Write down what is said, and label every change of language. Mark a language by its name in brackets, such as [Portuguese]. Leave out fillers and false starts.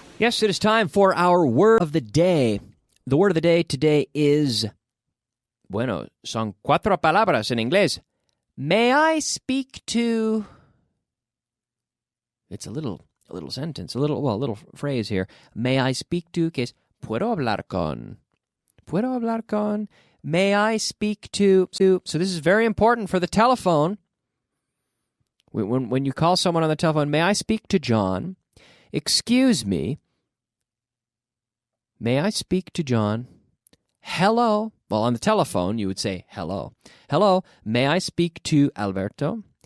[English] Yes, it is time for our word of the day. The word of the day today is, [Spanish] son 4 palabras en inglés. [English] May I speak to... It's a little sentence, a little phrase here. May I speak to, [Spanish] que es, puedo hablar con. Puedo hablar con. [English] May I speak to. So this is very important for the telephone. When you call someone on the telephone, may I speak to John? Excuse me. May I speak to John? Hello. Well, on the telephone, you would say hello. Hello, may I speak to Alberto?